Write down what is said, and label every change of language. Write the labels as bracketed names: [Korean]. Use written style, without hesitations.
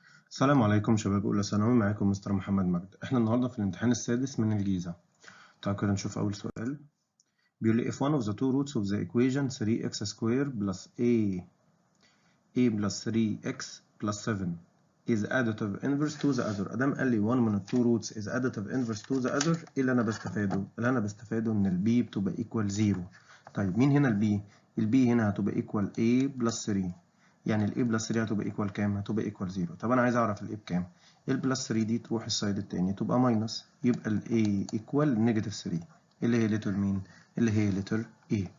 [Arabic] السلام عليكم شباب أولى ثانوي، معاكم مستر محمد مجد. احنا النهارده في الامتحان السادس من الجيزة. تعالوا كده نشوف أول سؤال. بيقول لي [English] if one of the two roots of the equation 3x squared plus a plus 3x plus 7 is additive inverse to the other. [Arabic] أدام قال لي one من ال [English] two roots is additive inverse to the other، [Arabic] إيه اللي أنا بستفاده؟ اللي أنا بستفاده إن ال b بتبقى [English] equal 0. [Arabic] طيب مين هنا ال b؟ ال b هنا هتبقى [English] equal a plus 3. [Arabic] يعني ال a بلس 3 هتبقى ايكوال كام؟ هتبقى ايكوال 0. طب انا عايز اعرف ال a بكام؟ ال بلس 3 دي تروح السايد التاني تبقى ماينس، يبقى ال a ايكوال نيجاتيف 3 اللي هي لتر مين؟ اللي هي لتر a.